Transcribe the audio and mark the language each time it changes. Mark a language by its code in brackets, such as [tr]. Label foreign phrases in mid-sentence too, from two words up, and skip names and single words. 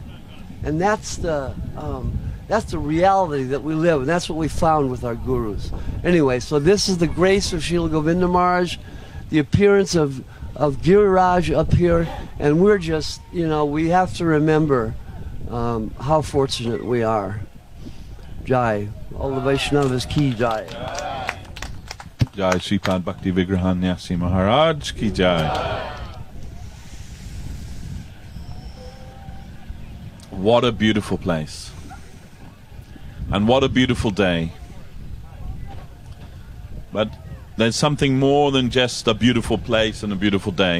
[en] And that's the reality that we live, and that's what we found with our gurus. Anyway, so this is the grace of Srila Govinda Maharaj, the appearance of of Giriraja up here, and we're just, we have to remember how fortunate we are. Jai. All the Vaishnavas [hi] ki jai. [en] Jai Sripad Bhakti Vigrahan Nyasi Maharaj [hi] ki jai. [en] What a beautiful place. And what a beautiful day. But there's something more than just a beautiful place and a beautiful day.